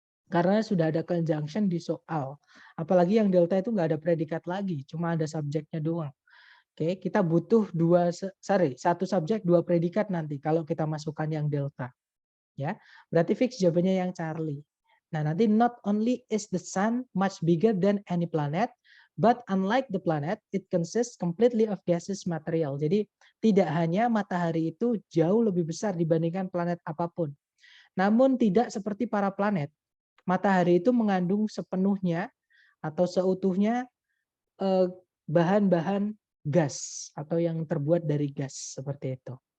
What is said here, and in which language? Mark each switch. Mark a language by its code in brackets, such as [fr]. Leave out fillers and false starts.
[id] Karena sudah ada conjunction di soal. Apalagi yang delta itu nggak ada predikat lagi, cuma ada subjeknya doang. Oke, kita butuh satu subjek, dua predikat nanti kalau kita masukkan yang delta. Ya, berarti fix jawabannya yang Charlie. Nah, nanti [en] not only is the sun much bigger than any planet, but unlike the planet, it consists completely of gaseous material. [id] Jadi tidak hanya matahari itu jauh lebih besar dibandingkan planet apapun. Namun tidak seperti para planet. Matahari itu mengandung sepenuhnya atau seutuhnya bahan-bahan gas atau yang terbuat dari gas seperti itu.